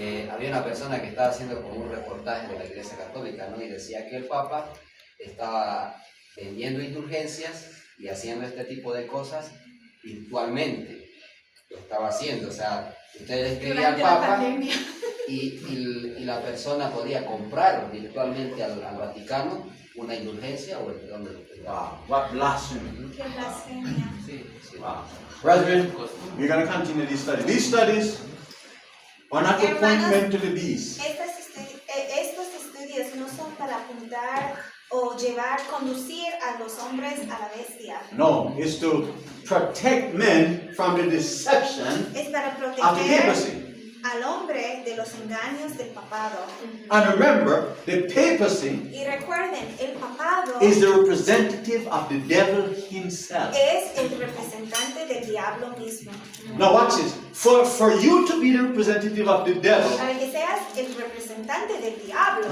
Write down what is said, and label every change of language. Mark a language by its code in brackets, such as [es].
[es] Había una persona que estaba haciendo como un reportaje de la Iglesia Católica, ¿no? Y decía que el Papa estaba vendiendo indulgencias y haciendo este tipo de cosas virtualmente. Lo estaba haciendo, o sea, usted le escribía al Durante la Papa pandemia. y la persona podía comprar virtualmente al Vaticano una indulgencia o el perdón de los pecados. [en] Wow, what blasphemy. [es] Qué blasfemia. Sí, sí. [en] Wow. Brethren, we're going to continue this study. These studies are not appointment to the beast. [es] Estos estudios no son para apuntar o conducir a los hombres a la bestia. [en] No, it's to protect men from the deception [es] Es para [en] of the [es] proteger [en] papacy. [es] al hombre de los engaños del papado. [en] And remember, the papacy [es] Y recuerden, el papado [en] is the representative of the devil himself. [es] es el representante del diablo mismo. [en] Now watch this. For you to be the representative of the devil, [es] Para que seas el representante del diablo,